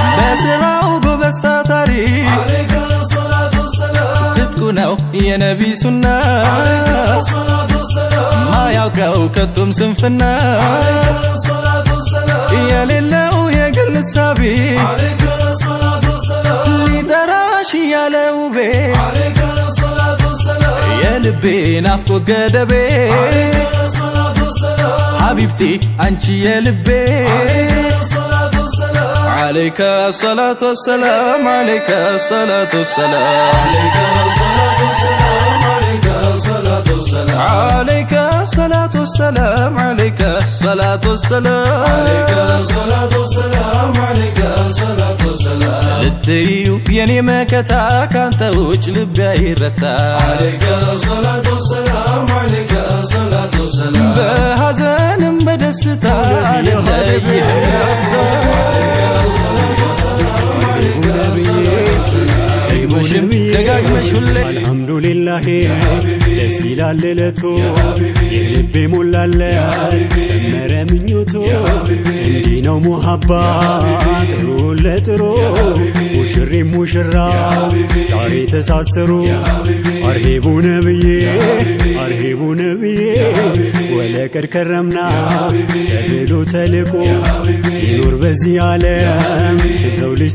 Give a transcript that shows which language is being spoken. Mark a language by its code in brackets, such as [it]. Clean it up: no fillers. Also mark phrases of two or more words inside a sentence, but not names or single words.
[am] በስራው ጎበዝ ታታሪ [ar] عليك الصلاة والسلام [am] ትጥቁ ነው የነቢ ሱና [ar] عليك الصلاة والسلام [am] ማያውቀው ከቶም ስንፍና [ar] عليك الصلاة والسلام [am] የሌለው የግል ሳቢ [ar] عليك الصلاة والسلام [am] ሊጠራሽ ያለ ውቤ [ar] عليك الصلاة والسلام [am] የልቤ ናፍቆ ገደቤ [ar] عليك الصلاة والسلام [am] ሐቢብቲ አንቺ የልቤ [ar] عليك الصلاة والسلام عليك الصلاة والسلام عليك الصلاة والسلام عليك الصلاة والسلام عليك الصلاة والسلام عليك الصلاة والسلام عليك الصلاة والسلام عليك الصلاة والسلام عليك الصلاة والسلام [am] ልትዩ የኔ መከታ ካንተ ውጭ ልቤ አይረታ [ar] عليك الصلاة والسلام عليك الصلاة والسلام [am] በሐዘንም በደስታ ልለይህ ደግመሽም ደጋግመሽ ሁሌ አልሐምዱሊላህ ደስ ይላል እለቱ የልቤ ሞላለት ሰመረ ምኞቱ እንዲህ ነው ሙሐባ ጥሩ ለጥሩ ሙሽሪ ሙሽራው ዛሬ ተሳሰሩ [ar] أرحبوا نبيي أرحبوا نبيي ولقد كرمنا [am] ተብሎ ተልቆ ሲኖር በዚህ ዓለም የሰው ልጅ